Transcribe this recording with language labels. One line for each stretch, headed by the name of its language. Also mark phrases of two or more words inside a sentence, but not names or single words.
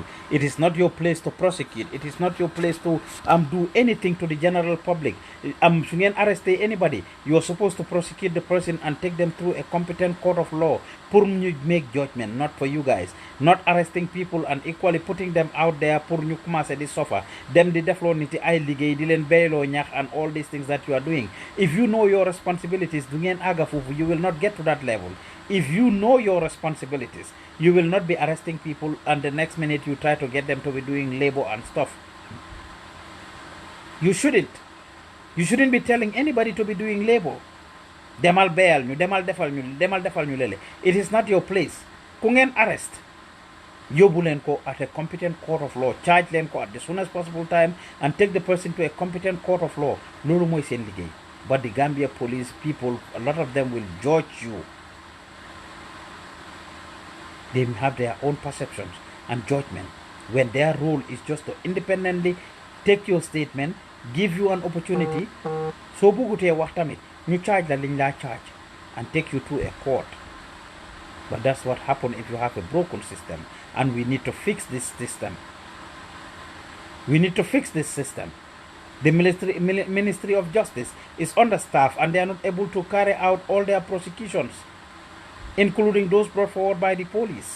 English: It is not your place to prosecute. It is not your place to do anything to the general public. If you arrest anybody, you are supposed to prosecute the person and take them through a competent court of law. Pour you make judgment, not for you guys. Not arresting people and equally putting them out there
Wolof: pour ñu commencé di
English: suffer.
Wolof: Them di defloo nit ay liggéey di leen bayloo ñax
English: and all these things that you are doing. If you know your responsibilities,
Wolof: du ngeen àgga foofu,
English: you will not get to that level. If you know your responsibilities, you will not be arresting people and the next minute you try to get them to be doing labor and stuff. You shouldn't. You shouldn't be telling anybody to be doing labor.
Wolof: Demal bayal ñu, demal defal ñu lele.
English: It is not your place.
Wolof: ku ngeen
English: arrest
Wolof: yóbbu leen ko
English: at a competent court of law, charge
Wolof: leen ko
English: at the soonest possible time and take the person to a competent court of law.
Wolof: Loolu mooy seen liggéey.
English: But the Gambia police people, a lot of them will judge you. They have their own perceptions and judgment when their role is just to independently take your statement, give you an opportunity.
Wolof: So bugutee wax tamit ñu charge la liñ laa charge
English: and take you to a court. But that's what happens if you have a broken system, and we need to fix this system. We need to fix this system. The Ministry of Justice is understaffed and they are not able to carry out all their prosecutions, including those brought forward by the police.